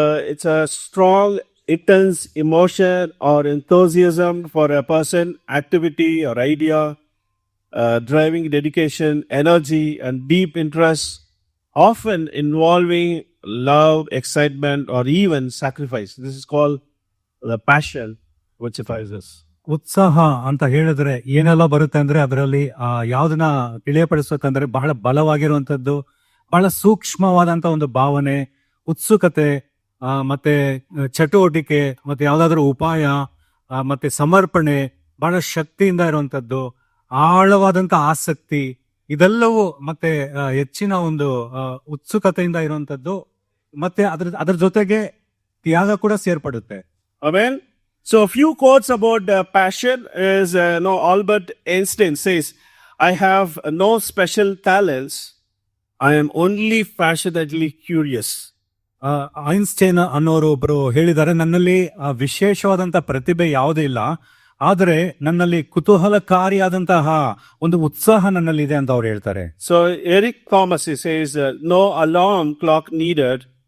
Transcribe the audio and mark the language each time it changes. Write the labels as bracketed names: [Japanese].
[English] It's a strong, intense emotion or enthusiasm for a person, activity or idea, driving dedication, energy, and deep interest, often involving love, excitement, or even sacrifice. This is called the passion which drives us. [Kannada] ಉತ್ಸಾಹ ಅಂತ ಹೇಳಿದ್ರೆ ಏನೆಲ್ಲ ಬರುತ್ತೆ ಅಂದ್ರೆ ಅದರಲ್ಲಿ ಯಾವ್ದನ್ನ ತಿಳಿಯಪಡಿಸುತ್ತಂದ್ರೆ ಬಹಳ ಬಲವಾಗಿರುವಂತದ್ದು, ಬಹಳ ಸೂಕ್ಷ್ಮವಾದಂತ ಒಂದು ಭಾವನೆ, ಉತ್ಸುಕತೆ, ಮತ್ತೆ ಚಟುವಟಿಕೆ, ಮತ್ತೆ ಯಾವ್ದಾದ್ರು ಉಪಾಯ, ಮತ್ತೆ ಸಮರ್ಪಣೆ, ಬಹಳ ಶಕ್ತಿಯಿಂದ ಇರುವಂತದ್ದು, ಆಳವಾದಂತ ಆಸಕ್ತಿ ಇದೆಲ್ಲವೂ ಮತ್ತೆ ಹೆಚ್ಚಿನ ಒಂದು ಉತ್ಸುಕತೆಯಿಂದ ಇರುವಂತದ್ದು ಮತ್ತೆ ಅದ್ರ ಜೊತೆಗೆ ತ್ಯಾಗ ಕೂಡ ಸೇರ್ಪಡುತ್ತೆ. [English] Amen. So a few quotes about passion is Albert Einstein says, "I have no special talents. I am only passionately curious." [Kannada] Einstein ಅನ್ನೋರು ಒಬ್ರು ಹೇಳಿದ್ದಾರೆ, ನನ್ನಲ್ಲಿ ವಿಶೇಷವಾದಂತ ಪ್ರತಿಭೆ ಯಾವುದೂ ಇಲ್ಲ, ಆದರೆ ನನ್ನಲ್ಲಿ ಕುತೂಹಲಕಾರಿಯಾದಂತಹ ಒಂದು ಉತ್ಸಾಹ ನನ್ನಲ್ಲಿದೆ ಅಂತ ಅವ್ರು ಹೇಳ್ತಾರೆ. [English] So Eric Thomas he says, "No alarm clock needed.